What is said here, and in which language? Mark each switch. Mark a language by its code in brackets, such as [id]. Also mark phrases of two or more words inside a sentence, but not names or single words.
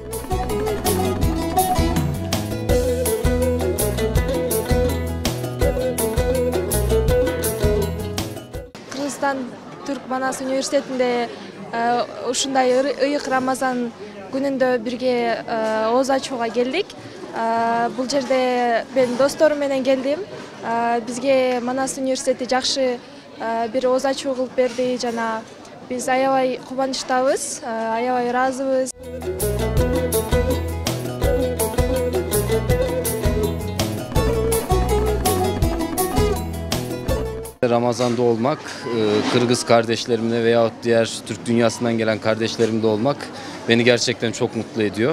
[ky] Кыргызстан Түрк Манас университетинде ушундай ыйык Рамазан күнүндө бирге оз ачууга келдик. Бул жерде мен досторум менен келдим. Бизге Манас университети жакшы бир оз ачуу кылып берди жана биз аябай кубанычтабыз, аябай ыраазыбыз. [tr] Ramazan'da olmak, Kırgız kardeşlerimle veyahut diğer Türk dünyasından gelen kardeşlerimle olmak beni gerçekten çok mutlu ediyor.